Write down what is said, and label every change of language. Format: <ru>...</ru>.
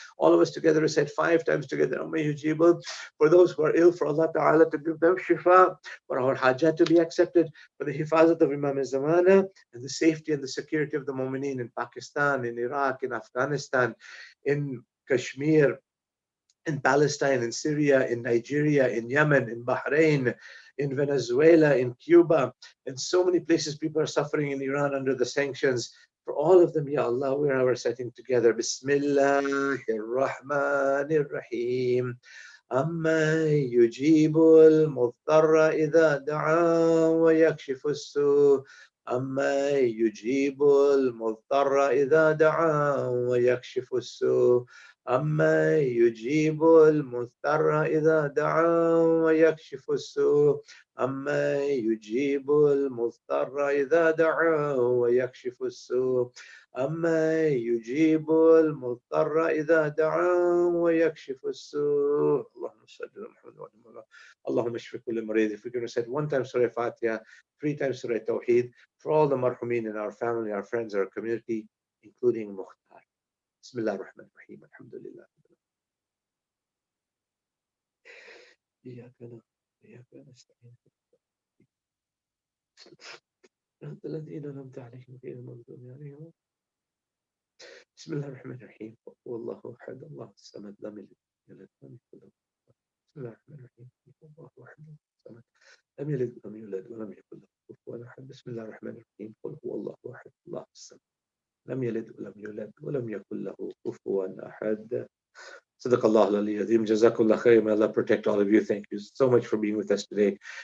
<en>all of us together recite 5 times together, Amma Yujibul, for those who are ill, for Allah Ta'ala to give them shifa, for our hajat to be accepted, for the hifazat of Imam al-Zamana, and the safety and the security of the Mu'mineen in Pakistan, in Iraq, in Afghanistan, in Kashmir, in Palestine, in Syria, in Nigeria, in Yemen, in Bahrain, in Venezuela, in Cuba, in so many places people are suffering in Iran under the sanctions. For all of them, Ya Allah, we are reciting together.</en> <ar>Bismillahir Rahmanir Rahim. أما يجيب المضطر إذا دعا ويكشف السوء أما يجيب المضطر إذا دعا ويكشف السوء أما يجيب المضطر إذا دعا ويكشف السوء أما يجيب المضطر إذا دعا ويكشف السوء أما يجيب المضطر إذا دعا ويكشف السوء اللهم صل على محمد وعلى آله اللهم اشف كل مريض.</ar> <en>If we're going to say 1 time Surah Fatiha, 3 times Surah Tawheed, for all the marhumin in our family, our friends, our community, including Mukhtar.</en> <ar>Bismillah ar-Rahman ar-Rahim. Alhamdulillah. إياك نعبد وإياك نستعين صراط الذين أنعمت عليهم غير المغضوب عليهم. بسم الله الرحمن الرحيم. هو الله أحد الله الصمد لم يلد ولم يولد بسم الله الرحمن الرحيم. الله أحد الله الصمد لم يلد ولم يولد ولم يكن له كفوا أحد. بسم الله الرحمن الرحيم. قل هو الله أحد الله الصمد لم يلد ولم يولد ولم يكن له كفوا أحد. صدق الله العلي العظيم. Jazakallah khair.</ar> <en>May Allah protect all of you. Thank you so much for being with us today.</en>